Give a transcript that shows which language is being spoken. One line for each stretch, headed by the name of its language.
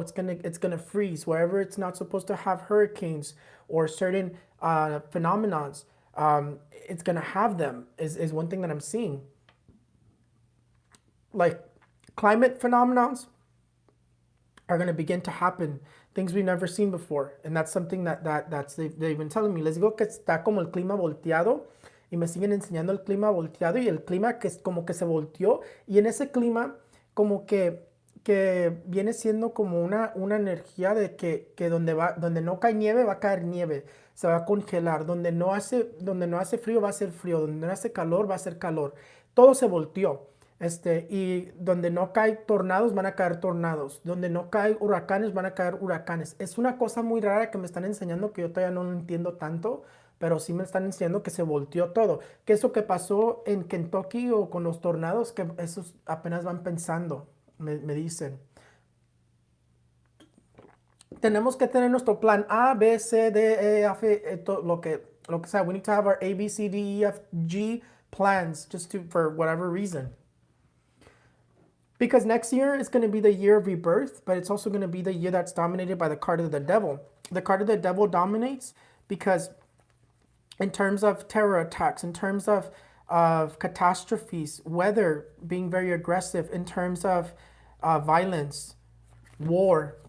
English: It's going to freeze. Wherever it's not supposed to have hurricanes or certain phenomenons, it's going to have them, is one thing that I'm seeing. Like climate phenomenons are going to begin to happen, things we've never seen before. And that's something they've been telling me.
Spanish: Les digo que está como el clima volteado y me siguen enseñando el clima volteado y el clima que es como que se volteó y en ese clima como que viene siendo como una energía de que donde no cae nieve va a caer nieve, se va a congelar, donde no hace frío va a ser frío, donde no hace calor va a ser calor, todo se volteó. Y donde no caen tornados van a caer tornados, donde no caen huracanes van a caer huracanes. Es una cosa muy rara que me están enseñando que yo todavía no lo entiendo tanto, pero sí me están enseñando que se volteó todo. Que eso que pasó en Kentucky o con los tornados, que esos apenas van pensando, me dicen. Tenemos que tener nuestro plan A, B, C, D, E, F, lo que sea.
English: We need to have our A, B, C, D, E, F, G plans for whatever reason. Because next year is going to be the year of rebirth, but it's also going to be the year that's dominated by the card of the devil. The card of the devil dominates because in terms of terror attacks, in terms of catastrophes, weather being very aggressive, in terms of violence, war.